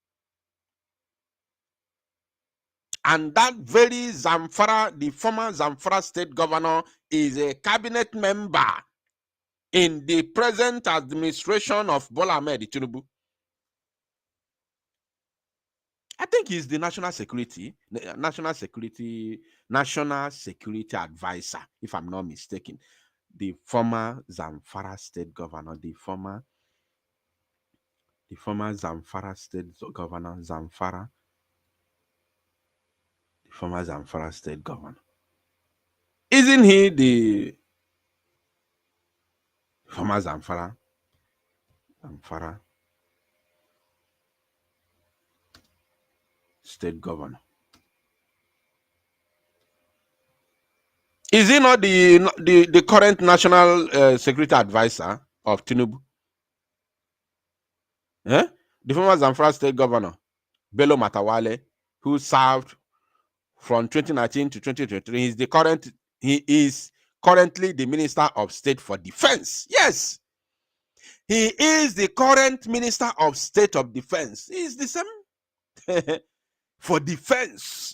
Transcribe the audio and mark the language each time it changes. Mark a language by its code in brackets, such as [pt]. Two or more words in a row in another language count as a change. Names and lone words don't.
[en] And that very Zamfara, the former Zamfara state governor, is a cabinet member in the present administration of Bola Ahmed Tinubu. I think he's the national security advisor, if I'm not mistaken. The former Zamfara state governor, the former Zamfara state governor, the former Zamfara state governor. Isn't he the former Zamfara state governor? Is he not the current national security advisor of Tinubu? The former Zamfara state governor, Bello Matawale, who served from 2019 to 2023, he is currently the Minister of State for Defense. Yes, he is the current Minister of State of Defense. He is the same for defense.